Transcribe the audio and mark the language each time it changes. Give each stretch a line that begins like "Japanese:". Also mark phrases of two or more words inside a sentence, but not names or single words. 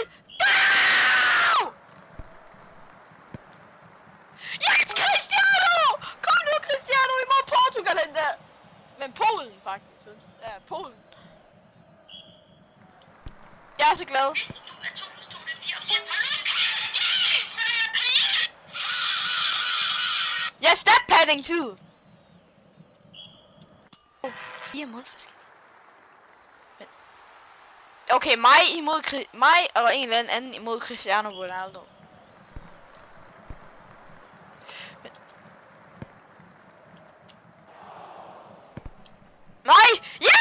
English: No! Yes, Cristiano!
Danish: Kom nu, Cristiano, imod Portugal endda! Men Polen faktisk. Ja, Polen. Jeg er så glad. Vidste du, at 2 plus 2 er 4 og 4 Jeg er step padding too. I er målforskel. Okay, mig og en eller anden imod Cristiano Ronaldo. Nej! Ja!